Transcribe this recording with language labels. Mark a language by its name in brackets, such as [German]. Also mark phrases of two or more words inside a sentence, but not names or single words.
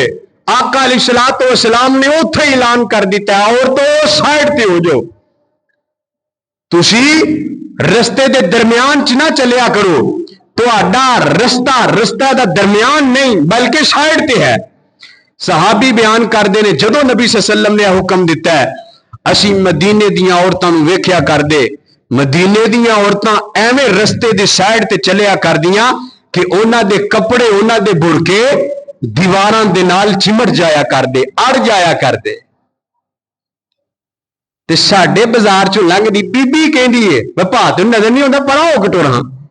[Punjabi] آقا [Arabic] عليه الصلاة والسلام [Punjabi] نے اتھے اعلان کر دتا ہے عورتوں سائیڈ تے ہو جاؤ، تسیں رستے دے درمیان چ نہ چلیا کرو، تہاڈا رستہ رستہ دا درمیان نہیں بلکہ سائیڈ تے ہے. صحابی بیان کرتے ہیں جدوں نبی [Arabic] صلى الله عليه وسلم [Punjabi] نے حکم دتا ہے، اسیں مدینے دیاں عورتاں نوں ویکھیا کردے، مدینے دیاں عورتاں ایویں رستے دے سائیڈ تے چلیا کردیاں کہ انہاں دے کپڑے انہاں دے برقعے دیواراں دے نال چمٹ جایا کردے، اڑ جایا کردے. تے ساڈے بازار چوں لنگھدی بی بی کہندی ہے بھا تینوں نظر نہیں آؤندا، پرا ہو کٹورا.